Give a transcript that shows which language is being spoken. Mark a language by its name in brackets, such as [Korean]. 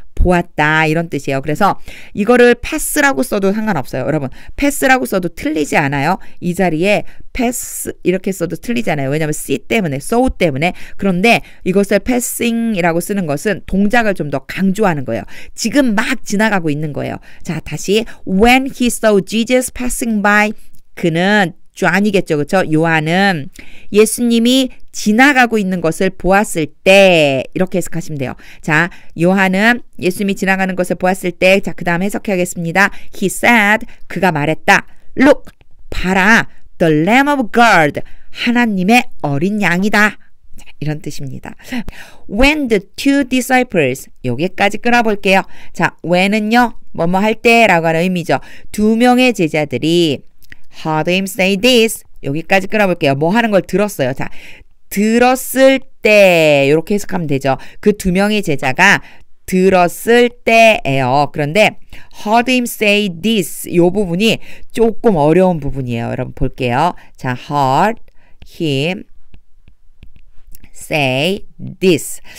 [Korean] 보았다 이런 뜻이에요. 그래서 이거를 pass라고 써도 상관없어요. 여러분 pass라고 써도 틀리지 않아요. 이 자리에 pass 이렇게 써도 틀리지 않아요. 왜냐하면 see 때문에 saw 때문에. 그런데 이것을 passing이라고 쓰는 것은 동작을 좀 더 강조하는 거예요. 지금 막 지나가고 있는 거예요. 자 다시 [English] when he saw Jesus passing by [Korean] 그는 John이겠죠. 그렇죠? 요한은 예수님이 지나가고 있는 것을 보았을 때 이렇게 해석하시면 돼요. 자, 요한은 예수님이 지나가는 것을 보았을 때 자, 그 다음 해석해야겠습니다. [English] He said, [Korean] 그가 말했다. [English] Look, [Korean] 봐라. [English] The Lamb of God, [Korean] 하나님의 어린 양이다. 자, 이런 뜻입니다. [English] When the two disciples, [Korean] 여기까지 끊어볼게요. 자, when은요, 뭐뭐 할 때라고 하는 의미죠. 두 명의 제자들이 [English] heard him say this. [Korean] 여기까지 끊어볼게요. 뭐 하는 걸 들었어요. 자, 들었을 때 이렇게 해석하면 되죠. 그 두 명의 제자가 들었을 때예요. 그런데 heard him say this 이 부분이 조금 어려운 부분이에요. 여러분 볼게요. 자, [English] heard him say this.